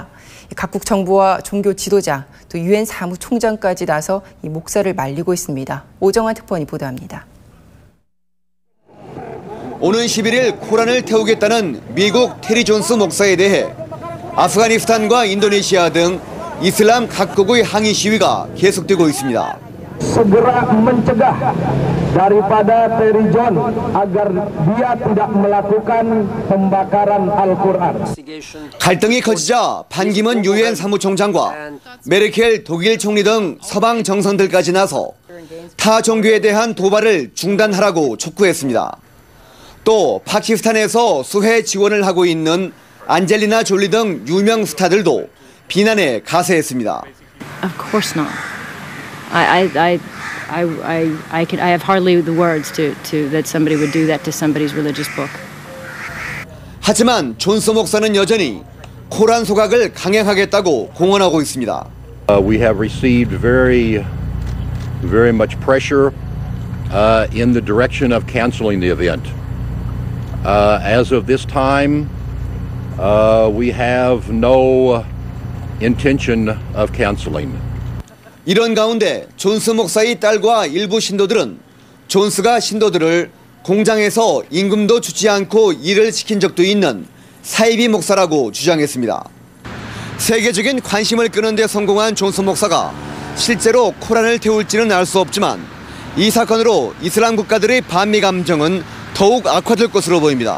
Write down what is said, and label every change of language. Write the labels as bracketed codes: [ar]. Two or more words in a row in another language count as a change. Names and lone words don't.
[ko] 각국 정부와 종교 지도자, 또 유엔 사무총장까지 나서 이 목사를 말리고 있습니다. 오정환 특파원이 보도합니다. 오는 11일 코란을 태우겠다는 미국 테리 존스 목사에 대해 아프가니스탄과 인도네시아 등 이슬람 각국의 항의 시위가 계속되고 있습니다. [id] segera mencegah daripada Terry John agar dia tidak melakukan pembakaran Al-Quran. [ko] 갈등이 커지자 반기문 유엔 사무총장과 메르켈 독일 총리 등 서방 정상들까지 나서 타 종교에 대한 도발을 중단하라고 촉구했습니다. 또 파키스탄에서 수해 지원을 하고 있는 안젤리나 졸리 등 유명 스타들도 비난에 가세했습니다. [en] Of course not. I have hardly the words to that somebody would do that to somebody's religious book. [ko] 하지만 존스 목사는 여전히 코란 소각을 강행하겠다고 공언하고 있습니다. [en] We have received very much pressure in the direction of canceling the event. As of this time, we have no intention of canceling. [ko] 이런 가운데 존스 목사의 딸과 일부 신도들은 존스가 신도들을 공장에서 임금도 주지 않고 일을 시킨 적도 있는 사이비 목사라고 주장했습니다. 세계적인 관심을 끄는 데 성공한 존스 목사가 실제로 코란을 태울지는 알 수 없지만 이 사건으로 이슬람 국가들의 반미 감정은 더욱 악화될 것으로 보입니다.